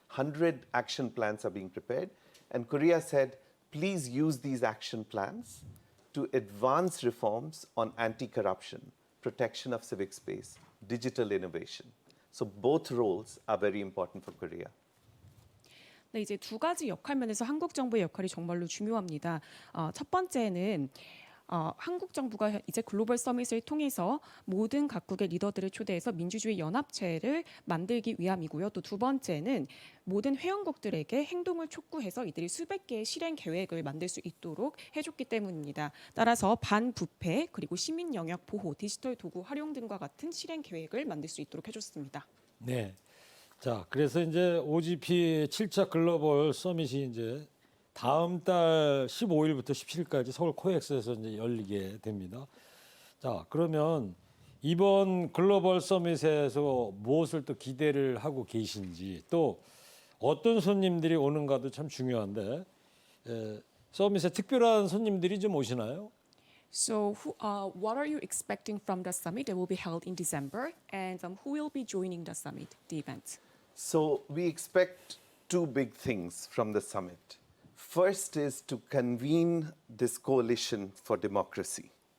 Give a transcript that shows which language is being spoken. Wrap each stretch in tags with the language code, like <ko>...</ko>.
<en>100 action plans are being prepared. And Korea said, please use these action plans to advance reforms on anti-corruption, protection of civic space, digital innovation. So both roles are very important for Korea.</en> <ko>네, 이제 두 가지 역할 면에서 한국 정부의 역할이 정말로 중요합니다. 첫 번째는 한국 정부가 이제 글로벌 서밋을 통해서 모든 각국의 리더들을 초대해서 민주주의 연합체를 만들기 위함이고요. 또 두 번째는 모든 회원국들에게 행동을 촉구해서 이들이 수백 개의 실행 계획을 만들 수 있도록 해줬기 때문입니다. 따라서 반부패 그리고 시민 영역 보호, 디지털 도구 활용 등과 같은 실행 계획을 만들 수 있도록 해줬습니다. 네. 자, 그래서 이제 OGP 7차 글로벌 서밋이 이제 다음 달 15일부터 17일까지 서울 코엑스에서 이제 열리게 됩니다. 자, 그러면 이번 글로벌 서밋에서 무엇을 또 기대를 하고 계신지 또 어떤 손님들이 오는가도 참 중요한데 서밋에 특별한 손님들이 좀 오시나요?</ko> <en>So, what are you expecting from the summit that will be held in December, and who will be joining the summit, the event? So we expect two big things from the summit. First is to convene this coalition for democracy.</en>